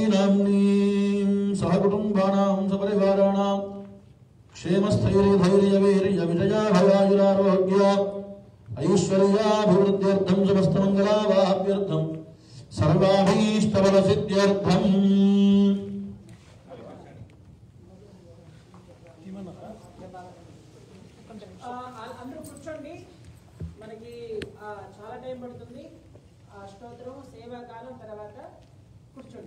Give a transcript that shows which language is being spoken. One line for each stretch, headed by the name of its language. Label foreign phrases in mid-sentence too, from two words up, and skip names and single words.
Sanskrit: नाम्नी सह कुटुम्बानां सपरिवाराणां क्षेमस्थैर्यधैर्यवीर्य विजया भयायुरारोग्य ऐश्वर्याभिवृद्ध्यर्थं समस्तमङ्गलावाप्यर्थं सर्वाभीष्टफलसिद्ध्यर्थम्
Telugu: అందరూ కూర్చోండి. మనకి చాలా టైం పడుతుంది. అష్టోత్తరం సేవాకాలం తర్వాత కూర్చోండి.